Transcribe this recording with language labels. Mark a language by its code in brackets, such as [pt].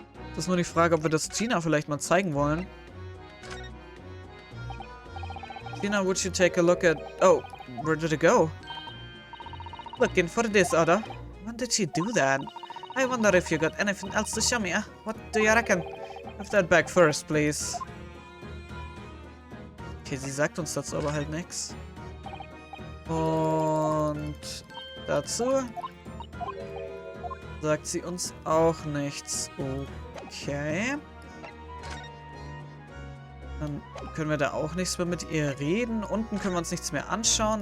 [de] Das ist nur die Frage, ob wir das Gina vielleicht mal zeigen wollen. [en] Gina, would you take a look at... Oh, where did it go? Looking for this other. When did she do that? I wonder if you got anything else to show me, huh? What do you reckon? Have that back first, please. [de] Okay, sie sagt uns dazu aber halt nichts. Und dazu sagt sie uns auch nichts. Okay. Dann können wir da auch nichts mehr mit ihr reden. Unten können wir uns nichts mehr anschauen.